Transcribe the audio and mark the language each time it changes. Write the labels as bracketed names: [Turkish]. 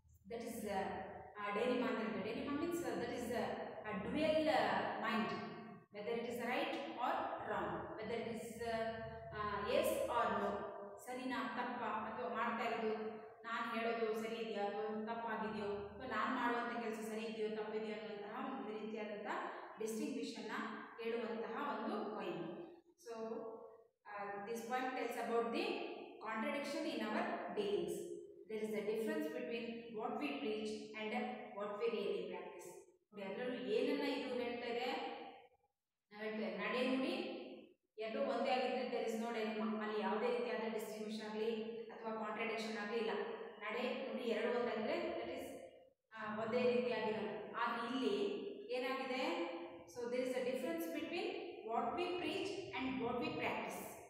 [English] that is dilemma [Kannada] ಅಂತ ಹೇಳ್ತೇವೆ. [English] dilemma means that is a dual mind, whether it is right or wrong, whether it is yes or no, [Kannada] ಸರಿನಾ ತಪ್ಪ, ಅಥವಾ ಮಾಡ್ತಾ ಇರೋದು ನಾನು ಹೇಳೋದು ಸರಿ ಇದೆಯಾ ಅಥವಾ ತಪ್ಪಾಗಿದೆಯೋ, ಅಥವಾ ನಾನು ಮಾಡುವಂಥ ಕೆಲಸ ಸರಿ ಇದೆಯೋ ತಪ್ಪಿದೆಯೋ ಅನ್ನುವಂತಹ ಒಂದು ರೀತಿಯಾದಂಥ ಡಿಸ್ಟಿಂಗ್ವಿಷನ್ನು ಹೇಳುವಂತಹ ಒಂದು poem. [English] So this poem tells about the contradiction in our dealings. There is a difference between what we preach and what we really practice. [Kannada] ನೋಡಿ, ಅದರಲ್ಲೂ ಏನನ್ನ ಇದು ಹೇಳ್ತಾ ಇದೆ, ನಾವು ಹೇಳ್ತೇವೆ ನಡೆ ನುಡಿ ಎರಡು ಒಂದೇ ಆಗಿದ್ದರೆ [English] There is no dilemma. [Kannada] ಅಲ್ಲಿ ಯಾವುದೇ ರೀತಿಯಾದ ಡಿಸ್ಟಿಂಗ್ವಿಷನ್ ಆಗಲಿ ಅಥವಾ ಕಾಂಟ್ರಡಿಕ್ಷನ್ ಆಗಲಿ ಇಲ್ಲ. ನಡೆ ನುಡಿ ಎರಡು ಒಂದಾಗಿದ್ದರೆ [English] that is [Kannada] ಒಂದೇ ರೀತಿಯಾಗಿರೋದು. ಆದರೆ ಇಲ್ಲಿ ಏನಾಗಿದೆ, [English] So there is a difference between what we preach and what we practise.